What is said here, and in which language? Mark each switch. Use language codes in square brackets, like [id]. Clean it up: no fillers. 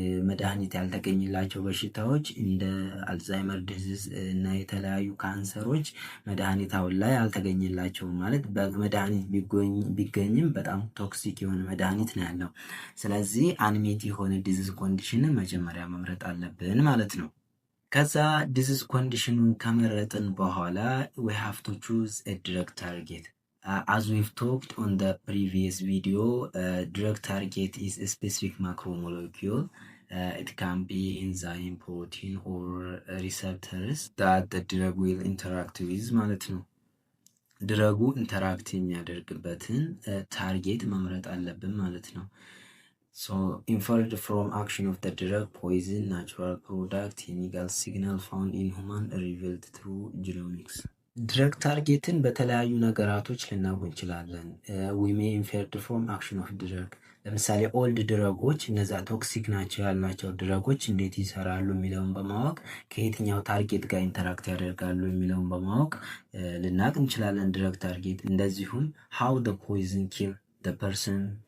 [am] መድኃኒት ያልተገኘላቸው በሽታዎች እንደ አልዛይመር ዲዚዝ እና የተለያዩ ካንሰሮች መድኃኒት አሁን ላይ አልተገኘላቸውም። ማለት በመድኃኒት ቢገኝም በጣም ቶክሲክ የሆነ መድኃኒት ነው ያለው። ስለዚህ አንሜት የሆነ ዲዚዝ ኮንዲሽንን መጀመሪያ መምረጥ አለብን ማለት ነው። ከዛ ዲዚዝ ኮንዲሽኑን ከመረጥን በኋላ [en] we have to choose a drug target. As we've talked on the previous video, drug target is a specific macromolecule. It can be enzyme, protein or receptors that the drug will interact with [am] ማለት ነው። ድረጉ ኢንተራክት የሚያደርግበትን ታርጌት መምረጥ አለብን ማለት ነው። [en] So inferred from action of the drug, poison, natural product, chemical signal found in human revealed through genomics. [am] ድረግ ታርጌትን በተለያዩ ነገራቶች ልናውቅ እንችላለን። [en] ዊ ሜይ ኢንፌርድ ፍሮም አክሽን ኦፍ ድረግ። [am] ለምሳሌ ኦልድ ድረጎች እነዛ ቶክሲክ ናቸው ያልናቸው ድረጎች እንዴት ይሰራሉ የሚለውን በማወቅ ከየትኛው ታርጌት ጋር ኢንተራክት ያደርጋሉ የሚለውን በማወቅ ልናውቅ እንችላለን ድረግ ታርጌት። እንደዚሁም [en] ሃው ደ ፖይዝን ኪል ደ ፐርሰን፣